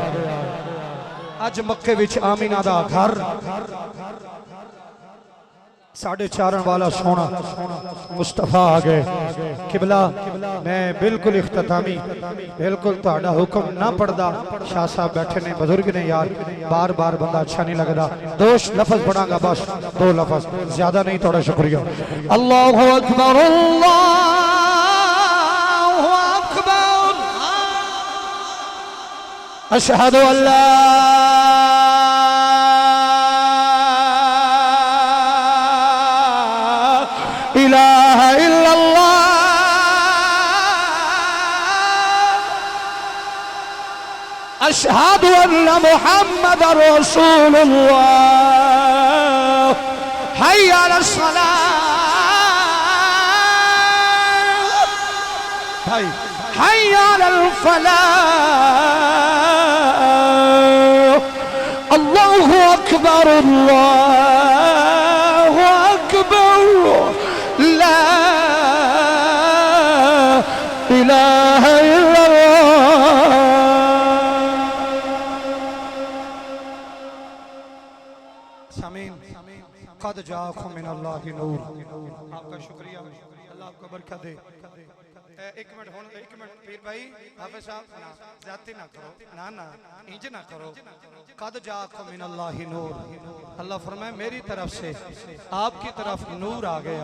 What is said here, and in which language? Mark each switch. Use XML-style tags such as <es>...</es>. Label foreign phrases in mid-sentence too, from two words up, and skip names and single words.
<pa>اج مکے وچ آمنہ دا گھر ساڈھے چارن والا سونا مصطفیٰ آ گئے. قبلہ میں بالکل اختتامی بالکل تہاڈا حکم نہ پڑھدا، شاہ صاحب بیٹھے نے بزرگ نے یار بار بار بندہ اچھا نہیں لگتا. دو لفظ پڑھاں گا بس، دو لفظ زیادہ نہیں، تھوڑا شکریہ.</pa> <ar>الله أكبر الله أكبر أشهد أن لا إله إلا الله أشهد أن محمدا رسول الله حي على الصلاة بھائی حي على الفلاح الله أكبر الله أكبر لا إله إلا الله. سامعين قد جاءكم من الله نور.</ar> <ur>آپ کا شکریہ، اللہ آپ کو برکت دے.</ur> <pa>ایک منٹ ہونے، ایک منٹ پیر بھائی حافظ صاحب نہ زیادتی نہ کرو، نہ نہ انج نہ کرو.</pa> <ar>قد جاءكم من الله نور,</ar> <ur>اللہ فرمائے میری طرف سے آپ کی طرف نور آ گیا.</ur>